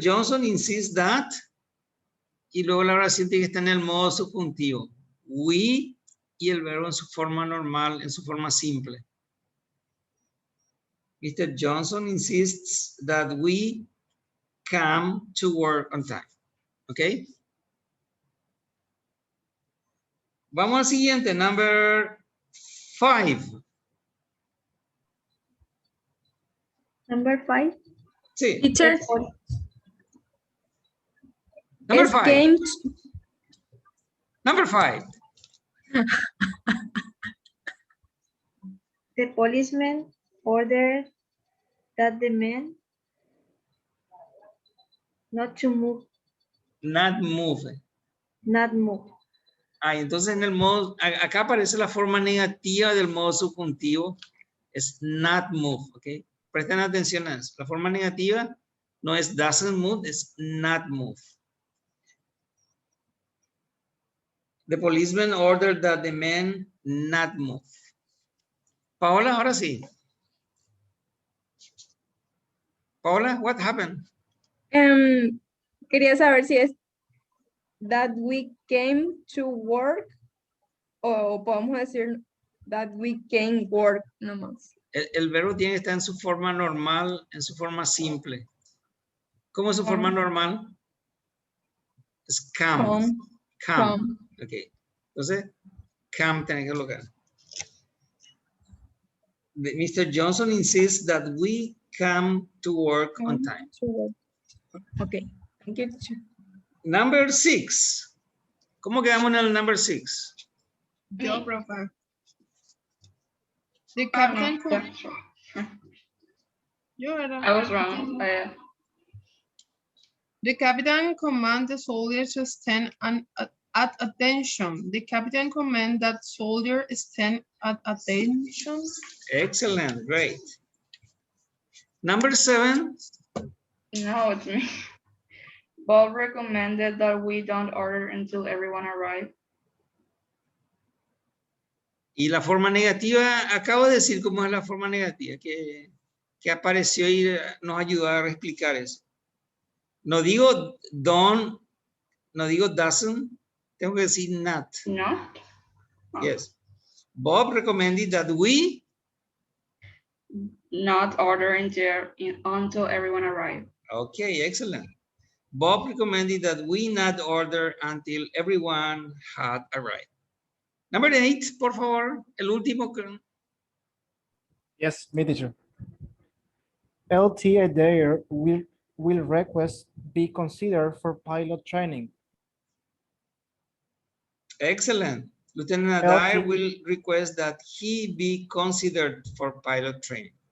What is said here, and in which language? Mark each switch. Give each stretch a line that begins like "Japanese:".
English: Johnson insists that,
Spanish: y luego la oración tiene que estar en el modo subjuntivo. We, y el verbo en su forma normal, en su forma simple.
English: Mr. Johnson insists that we come to work on time.
Spanish: ¿Ok? Vamos al siguiente,
English: number 5. Number 5.
Spanish: Sí.
English: Teacher, Number 5. games. Number 5. The policeman ordered that the man not to move. Not move. Not move.
Spanish: Entonces en el modo, acá aparece la forma negativa del modo subjuntivo, es
English: not move,
Spanish: ¿ok? Presten atención a eso. La forma negativa no es
English: doesn't move,
Spanish: es
English: not move. The policeman ordered that the man not move.
Spanish: Paola, ahora sí.
English: Paola, what happened?
Spanish: Quería saber si es
English: that we came to work
Spanish: o podemos decir
English: that we can work
Spanish: nomás. El verbo tiene que estar en su forma normal, en su forma simple. ¿Cómo es su forma normal? Es come. Come. Ok. Entonces, come tiene que colocar.
English: Mr. Johnson insists that we come to work on time. Okay, thank you, teacher. Number 6.
Spanish: ¿Cómo quedamos en el
English: number 6?
Spanish: Yo, profe.
English: The captain.
Spanish: Yo era.
English: I was wrong. The captain commands the soldiers to stand at attention. The captain commands that soldier stand at attention. Excellent, great. Number 7. No, it's me. Bob recommended that we don't order until everyone arrives.
Spanish: Y la forma negativa, acabo de decir cómo es la forma negativa, que apareció y nos ayudó a explicar eso. No digo don't, no digo doesn't, tengo que decir not. No?
English: Yes. Bob recommended that we not order until everyone arrives. Okay, excellent. Bob recommended that we not order until everyone had arrived. Number 8,
Spanish: por favor, el último.
English: Yes, me teacher. LT Adair will request be considered for pilot training. Excellent. Lieutenant Adair will request that he be considered for pilot training.